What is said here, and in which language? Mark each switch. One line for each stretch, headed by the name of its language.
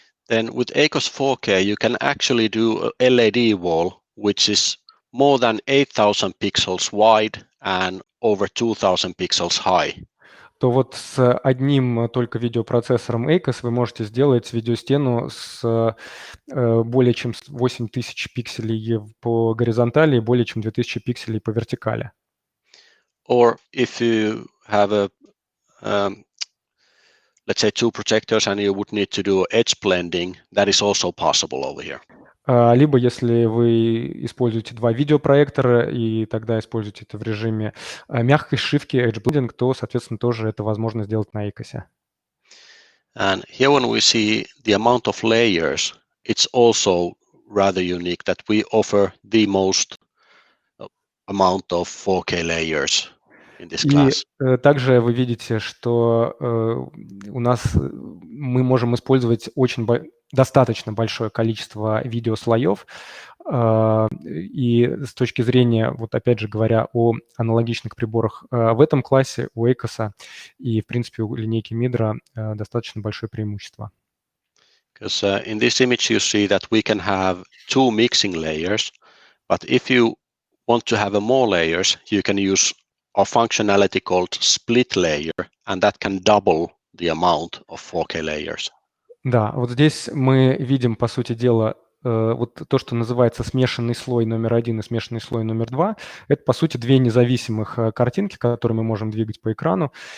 English: then with ACOS 4K you can actually do a LED wall, which is more than 8,000 pixels wide and over 2,000 pixels high.
Russian: То вот с одним только видеопроцессором ACOS вы можете сделать видеостену с более чем 8000 пикселей по горизонтали и более чем 2000 пикселей по вертикали.
English: Or if you have let's say 2 projectors and you would need to do edge blending, that is also possible over here.
Russian: Либо если вы используете 2 видеопроектора и тогда используете это в режиме мягкой сшивки, edge blending, то, соответственно, тоже это возможно сделать на ACOS.
English: And here when we see the amount of layers, it's also rather unique that we offer the most amount of 4K layers. in this
Russian: И
English: class.
Russian: также вы видите, что у нас мы можем использовать достаточно большое количество видеослоев. И с точки зрения, вот опять же говоря о аналогичных приборах в этом классе, у Эйкоса и, в принципе, у линейки Midra достаточно большое преимущество.
English: Because in this image you see that we can have two mixing layers, but if you want to have more layers, you can use a functionality called split layer, and that can double the amount of 4K layers.
Russian: Да, вот здесь мы видим, по сути дела, вот то, что называется смешанный слой номер 1 и смешанный слой номер 2. Это, по сути, две независимых картинки, которые мы можем двигать по экрану.